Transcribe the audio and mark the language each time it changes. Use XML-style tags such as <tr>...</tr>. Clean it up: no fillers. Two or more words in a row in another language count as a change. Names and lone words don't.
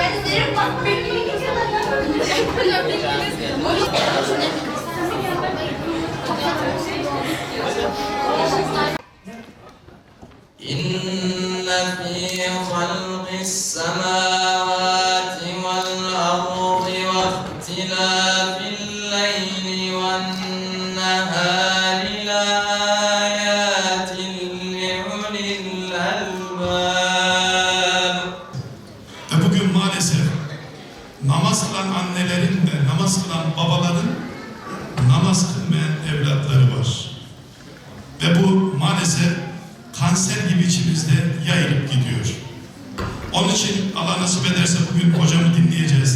<ar>إن في خلق السماوات والأرض واختلاف الليل والنهار لآيات لأولي الألباب.</ar> <tr>Ve bugün maalesef namaz kılan annelerin ve namaz kılan babaların namaz kılmayan evlatları var. Ve bu maalesef kanser gibi içimizde yayılıp gidiyor. Onun için Allah nasip ederse bugün hocamı dinleyeceğiz.</tr>